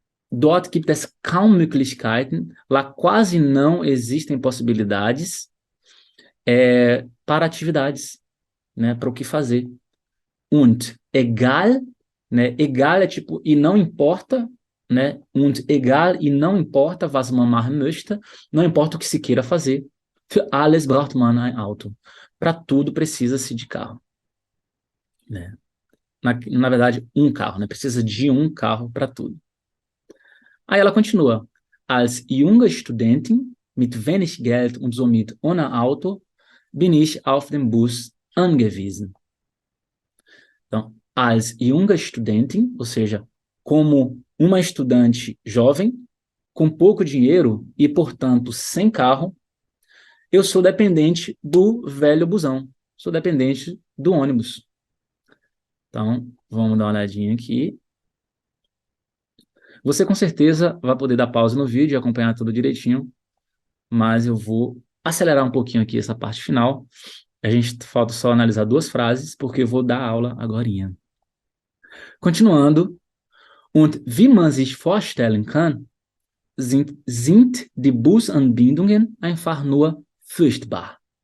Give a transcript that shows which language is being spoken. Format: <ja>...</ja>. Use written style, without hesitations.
<de>Dort gibt es kaum Möglichkeiten,</de> <pt>lá quase não existem possibilidades para atividades, né? Para o que fazer.</pt> <de>Und egal,</de> <pt>né? Egal é tipo, e não importa, né?</pt> <de>Und egal,</de> <pt>e não importa,</pt> <de>was man machen möchte,</de> <pt>não importa o que se queira fazer.</pt> <de>Für alles braucht man ein Auto.</de> <pt>Para tudo precisa-se de carro, né? Na verdade, um carro, né? Precisa de um carro para tudo. Aí ela continua.</pt> <de>Als junge Studentin mit wenig Geld und somit ohne Auto bin ich auf den Bus angewiesen.</de> <pt>Então,</pt> <de>als junge Studentin,</de> <pt>ou seja, como uma estudante jovem, com pouco dinheiro e, portanto, sem carro, eu sou dependente do velho busão. Sou dependente do ônibus. Então, vamos dar uma olhadinha aqui. Você com certeza vai poder dar pausa no vídeo e acompanhar tudo direitinho, mas eu vou acelerar um pouquinho aqui essa parte final. A gente falta só analisar duas frases, porque eu vou dar aula agorinha. Continuando.</pt> <de>Und wie man sich vorstellen kann, sind die Busanbindungen einfach nur furchtbar.</de>